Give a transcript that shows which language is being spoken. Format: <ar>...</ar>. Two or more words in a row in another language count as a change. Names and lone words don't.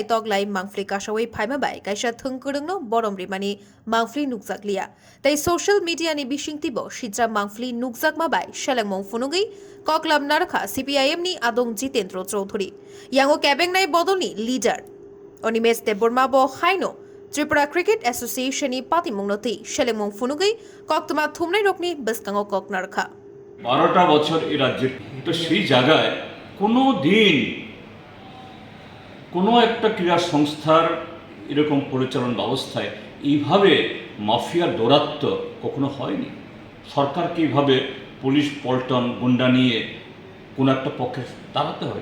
<trp>toglai mangfli kasawi phaima bai kaisa thungkurung no borom rimani mangfli nukjaklia tai</trp> <en>social media</en> <trp>ni bishingtibo shitra mangfli nukjakma bai seleng phunugui koklam narukha CPIM ni adong Jitendra Chowdhury yango kabeng nai bodoni leader oni mes deborma bo khaino Tripura Cricket Association ni pati mungnoti seleng phunugui koktuma thumnai rokni beskango kok narukha</trp> <bn>12টা বছর এই রাজ্যে তো সেই জায়গায় কোনো দিন কোনো একটা ক্রীড়া সংস্থার এরকম পরিচালন ব্যবস্থায় এইভাবে মাফিয়ার দৌরাত্ম্য কখনো হয়নি। সরকারকে এইভাবে পুলিশ পল্টন গুন্ডা নিয়ে কোনো একটা পক্ষে দাঁড়াতে হয় না।</bn>